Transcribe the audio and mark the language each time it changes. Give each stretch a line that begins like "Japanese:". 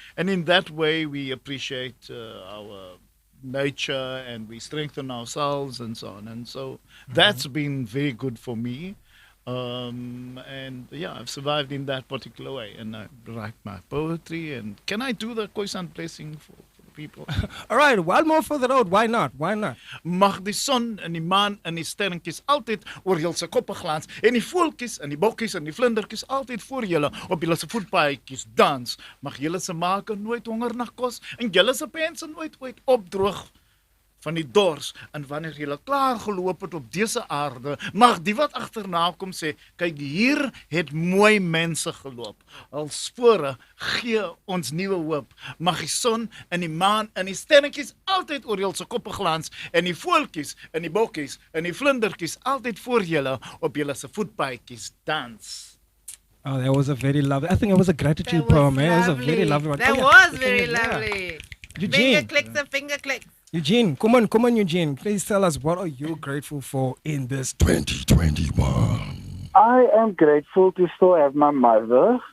English: And in that way we appreciate our nature and we strengthen ourselves and so on. And so that's been very good for me. And yeah, I've survived in that particular way, and I write my poetry. And can I do the Khoisan blessing for people? All right, one more for the road. Why not?
Afrikaans: Mag die son en die maan en die sterretjies altyd oor julle se koppe glans, en die voeltjies en die bokkies en die vlindertjies altyd voor julle op julle se voetpaadjies dans. Mag julle se maake nooit honger na kos en julle se pense nooit opdroog van die dors. En wanneer julle klaar geloop het op dese aarde, mag die wat agterna kom sê, kyk, hier het mooi mense geloop. Al spore gee ons nuwe hoop. Mag die son en die maan en die sterretjies altyd oor julle se koppe glans, en die voeltjies en die bokkies en die vlindertjies altyd voor julle op julle se voetpaadjies dans.
English: Oh, that was a very lovely. I think it was a gratitude poem. It was a very lovely one. That was very lovely. Eugene. Finger clicks. Eugene, come on, Eugene. Please tell us, what are you grateful for in this 2021? I am grateful to still have my mother.